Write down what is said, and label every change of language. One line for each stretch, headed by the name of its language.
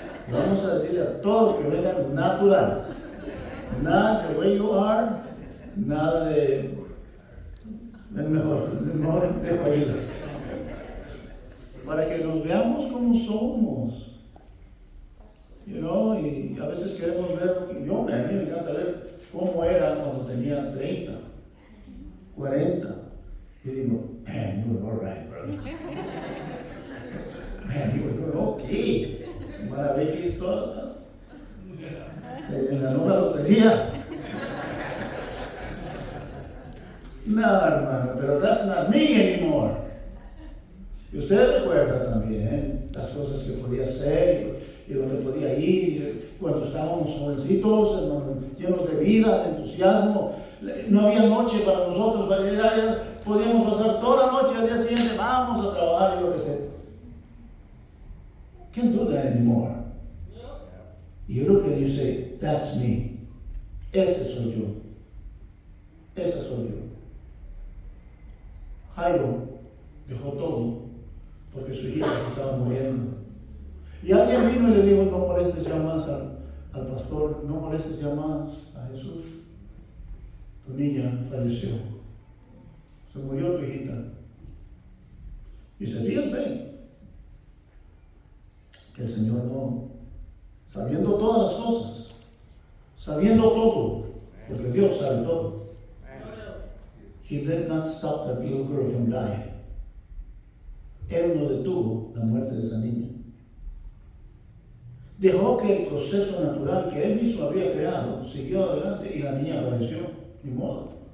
Spanish: Vamos a decirle a todos que vengan naturales. Nada de
English: way you are,
Spanish: nada de el mejor dejo ahí. Para que nos veamos como somos. Y a veces queremos ver, a mí me encanta ver cómo era cuando tenía 30, 40. Y digo,
English: man, you were all right, brother. Man, you were good, okay.
Spanish: Maravilloso todo. Se ganó la lotería. No, hermano, pero
English: that's not me anymore.
Spanish: Y usted recuerda también las cosas que podía hacer y donde podía ir cuando estábamos jovencitos, hermano, llenos de vida, de entusiasmo. No había noche para nosotros, podíamos pasar toda la noche, al día siguiente vamos a trabajar y lo que sea.
English: Can't do that anymore. You look and you say, that's me.
Spanish: Ese soy yo. Ese soy yo. Jairo dejó todo porque su hija estaba muriendo. Y alguien vino y le dijo, no molestes ya más al pastor, no molestes ya más a Jesús. Tu niña falleció. Se murió tu hijita. Y se fíjate que el Señor no, sabiendo todas las cosas, sabiendo todo, porque Dios sabe todo.
English: He did not stop that little girl from dying.
Spanish: Él no detuvo la muerte de esa niña. Dejó que el proceso natural que él mismo había creado siguió adelante y la niña falleció. Ni modo.